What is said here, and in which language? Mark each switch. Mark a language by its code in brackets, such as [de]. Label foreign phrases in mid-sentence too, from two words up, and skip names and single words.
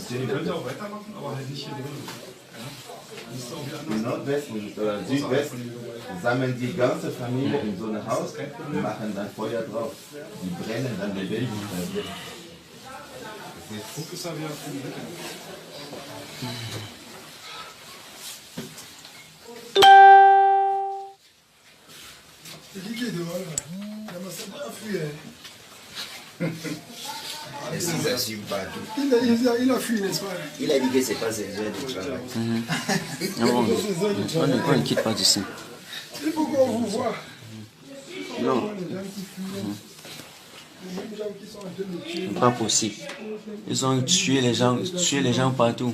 [de] Ihr könnt auch weitermachen, aber halt nicht hier drin. Im Nordwesten oder Südwesten sammeln die ganze Familie in so einem Haus und machen dann Feuer drauf. Die brennen dann lebendig. Guck, ist ja wieder für die Wette. [fr] C'est qui est dehors là? L'ambassadeur a fui. Es ist assume pas tout. Il a fui, n'est-ce pas? Il a dit que c'est pas ses heures de travail. On ne quitte pas d'ici. Il faut qu'on vous voit. Non, Les gens qui fuient. Les mêmes gens qui sont en train de tuer. pas possible. Ils ont tué les gens partout.